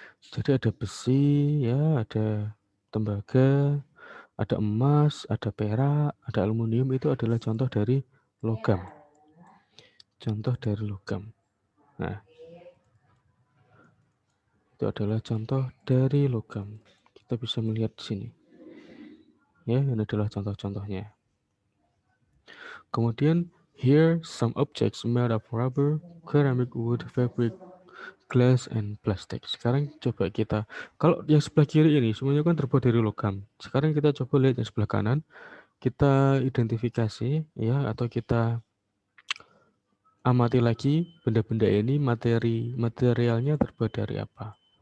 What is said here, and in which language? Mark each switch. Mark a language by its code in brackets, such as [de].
[id] Jadi ada besi, ya, ada tembaga, ada emas, ada perak, ada aluminium, itu adalah contoh dari logam. Contoh dari logam. Nah, itu adalah contoh dari logam. Kita bisa melihat di sini. Ya, ini adalah contoh-contohnya. [en] Kemudian, here some objects made of rubber, ceramic, wood, fabric, glass, and plastic. [id] Sekarang coba kita, kalau yang sebelah kiri ini semuanya kan terbuat dari logam. Sekarang kita coba lihat yang sebelah kanan, kita identifikasi ya, atau kita amati lagi benda-benda ini, materialnya terbuat dari apa.